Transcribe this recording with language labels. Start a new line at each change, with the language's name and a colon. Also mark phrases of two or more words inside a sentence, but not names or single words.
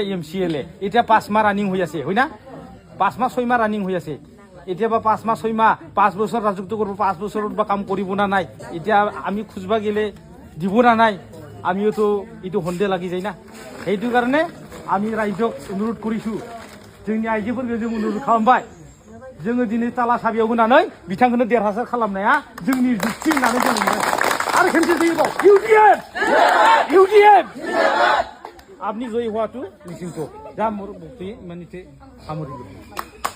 Assamese: MCLA এতিয়া 5 মাহ ৰানিং হৈ আছে হয় না 5 মাহ 6 মাহ ৰানিং হৈ আছে এতিয়া বা 5 মাহ 6 মাহ 5 বছৰ ৰাজত্ব কৰিব 5 বছৰত বা কাম কৰিব না নাই এতিয়া আমি খুঁজবা গেলে দিব না নাই আমিওতো এইটো সন্দেহ লাগি যায় না সেইটো কাৰণে আমি ৰাইজক অনুৰোধ কৰিছোঁ
Bodo: जोंनि आइजोफोरखौ जों अनुरोध खालामबाय जोङो दिनै ताला साबियाव होनानै बिथांखौनो देरहासार खालामनाया जोंनि जुक्ति होननानै जों बुंबाय आरो खेमसे जयबाव
Assamese: UDF আপনি জয়ী হোৱাটো নিশ্চিত যা মোৰ বক্তব্য ইমানতে সামৰিলোঁ